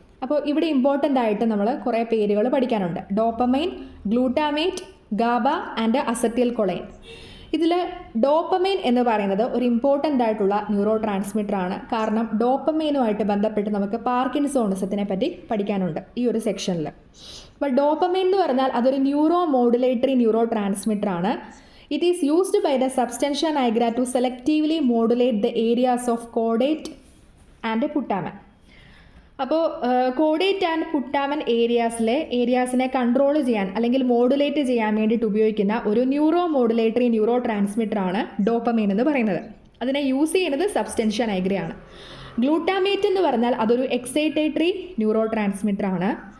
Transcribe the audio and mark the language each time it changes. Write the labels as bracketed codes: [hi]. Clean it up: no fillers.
[ml] അപ്പോൾ ഇവിടെ ഇമ്പോർട്ടൻ്റ് ആയിട്ട് നമ്മൾ കുറേ പേരുകൾ പഠിക്കാനുണ്ട്. Dopamine, glutamate, GABA and അസറ്റിൽ choline. ഇതിൽ ഡോപ്പമൈൻ എന്ന് പറയുന്നത് ഒരു ഇമ്പോർട്ടൻ്റ് ആയിട്ടുള്ള ന്യൂറോ ട്രാൻസ്മിറ്റർ ആണ്. കാരണം ഡോപ്പമൈനുമായിട്ട് ബന്ധപ്പെട്ട് നമുക്ക് പാർക്കിൻസോണിസത്തിനെ പറ്റി പഠിക്കാനുണ്ട് ഈ ഒരു സെക്ഷനിൽ. അപ്പോൾ ഡോപ്പമൈൻ എന്ന് പറഞ്ഞാൽ അതൊരു ന്യൂറോ മോഡുലേറ്ററി ന്യൂറോ ട്രാൻസ്മിറ്റർ ആണ്. [en] It is used by the substantia nigra to selectively modulate the areas of caudate and putamen. [ml] അപ്പോൾ കോഡേറ്റ് ആൻഡ് പുട്ടാമൻ ഏരിയാസിനെ കൺട്രോൾ ചെയ്യാൻ അല്ലെങ്കിൽ മോഡുലേറ്റ് ചെയ്യാൻ വേണ്ടിയിട്ട് ഉപയോഗിക്കുന്ന ഒരു ന്യൂറോ മോഡുലേറ്ററി ന്യൂറോ ട്രാൻസ്മിറ്ററാണ് ഡോപ്പമൈൻ എന്ന് പറയുന്നത്. അതിനെ യൂസ് ചെയ്യുന്നത് സബ്സ്റ്റൻഷ്യ നൈഗ്രയാണ്. ഗ്ലൂട്ടാമേറ്റ് എന്ന് പറഞ്ഞാൽ അതൊരു എക്സൈറ്റേറ്ററി ന്യൂറോ ട്രാൻസ്മിറ്ററാണ്.